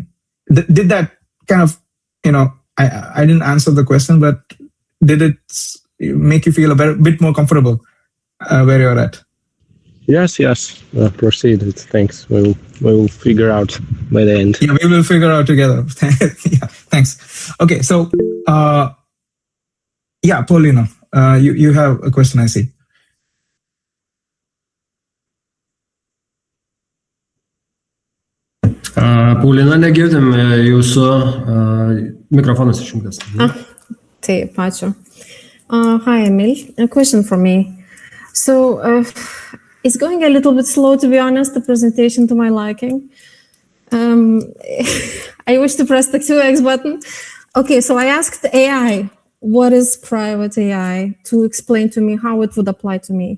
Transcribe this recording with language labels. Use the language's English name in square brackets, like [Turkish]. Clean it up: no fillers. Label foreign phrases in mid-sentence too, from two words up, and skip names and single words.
[English] Did that kind of, I didn't answer the question, but did it make you feel a bit more comfortable where you're at? Yes. Proceed. Thanks. We'll figure out by the end. Yeah, we will figure out together. Yeah, thanks. Okay, so Paulina, you have a question, I see. [Lithuanian] Paulina, negirdim jūsų mikrofonas išjungtas. Taip, ačiū. [English] Hi, Emil. A question for me. So it's going a little bit slow, to be honest, the presentation to my liking. I wish to press the 2x button. Okay, so I asked AI, what is private AI, to explain to me how it would apply to me.